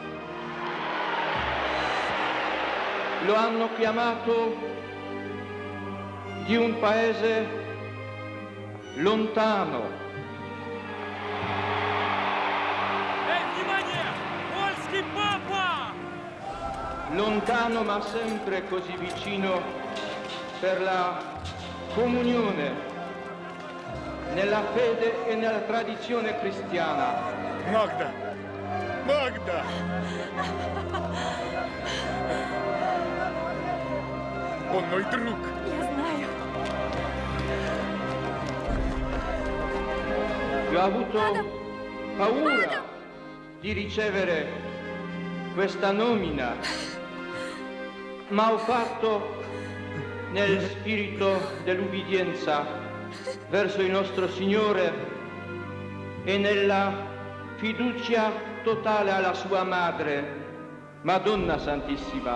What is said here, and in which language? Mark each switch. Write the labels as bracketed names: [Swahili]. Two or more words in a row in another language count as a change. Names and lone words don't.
[Italian] Lo hanno chiamato di un paese lontano. [Russian] Внимание! Польский папа! [Italian] Lontano ma sempre così vicino per la comunione nella fede e nella tradizione cristiana. [Russian] Магда! Магда! Он мой друг. Я знаю. [Italian] Io ho avuto paura di ricevere questa nomina, ma ho fatto nel spirito dell'ubbidienza verso il nostro Signore e nella fiducia totale alla sua madre, Madonna Santissima.